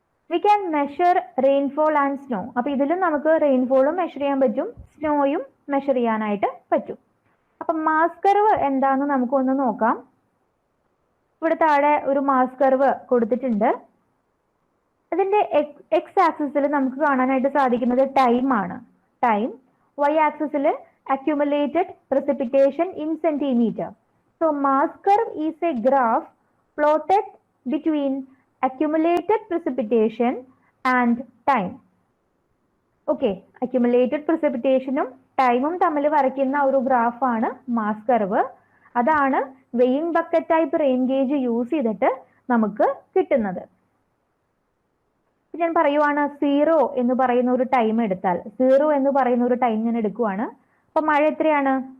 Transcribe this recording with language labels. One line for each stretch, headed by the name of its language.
English: We can measure rainfall and snow.
Malayalam: അപ്പൊ ഇതിലും നമുക്ക് റെയിൻഫോളും മെഷർ ചെയ്യാൻ പറ്റും, സ്നോയും മെഷർ ചെയ്യാനായിട്ട് പറ്റും. അപ്പൊ മാസ് കർവ് എന്താന്ന് നമുക്കൊന്ന് നോക്കാം. ഇവിടെ താഴെ ഒരു മാസ് കർവ് കൊടുത്തിട്ടുണ്ട്. അതിന്റെ എക്സ് ആക്സിസിൽ നമുക്ക് കാണാനായിട്ട് സാധിക്കുന്നത് ടൈം ആണ്. ടൈം.
English: Y ആക്സിസിൽ accumulated precipitation in centimeter. So mass curve is a graph plotted between accumulated precipitation and time.
Malayalam: Okay, accumulated precipitation ഉം ടൈമും തമ്മിൽ വരയ്ക്കുന്ന ഒരു ഗ്രാഫാണ് മാസ് കർവ്. അതാണ് weighing bucket type rain gauge use ചെയ്തിട്ട് നമുക്ക് കിട്ടുന്നത്. ഞാൻ പറയുവാണ് 0 എന്ന് പറയുന്ന ഒരു ടൈം എടുത്താൽ, 0 എന്ന് പറയുന്ന ഒരു ടൈം ഞാൻ എടുക്കുവാണ്. അപ്പൊ മഴ എത്രയാണ്?